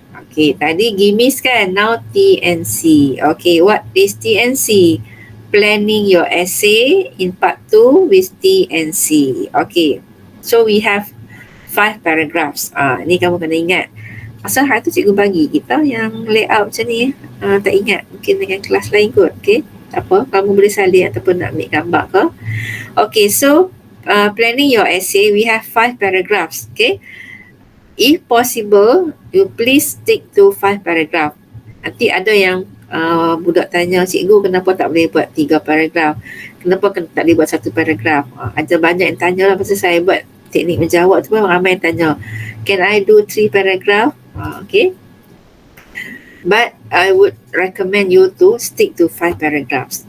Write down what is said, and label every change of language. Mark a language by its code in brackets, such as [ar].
[en] Okay, [ms] tadi gimis kan, [en] now T and C. Okay, what is T and C? Planning your essay in part 2 with T and C. Okay, so we have 5 paragraphs. [ms] Ni kamu kena ingat. Asal hari tu cikgu bagi kita yang layout macam ni. Tak ingat, mungkin dengan kelas lain kot. Okay, tak apa, kamu boleh salin ataupun nak ambil gambar ke. [en] Okay, so planning your essay, we have 5 paragraphs. Okay, if possible, you please stick to 5 paragraph. [ms] Nanti ada yang budak tanya, cikgu kenapa tak boleh buat 3 paragraf? Kenapa tak boleh buat 1 paragraf? Ada banyak yang tanya lah pasal saya buat teknik menjawab tu pun ramai yang tanya. [en] Can I do 3 paragraph? Okay. But I would recommend you to stick to 5 paragraphs.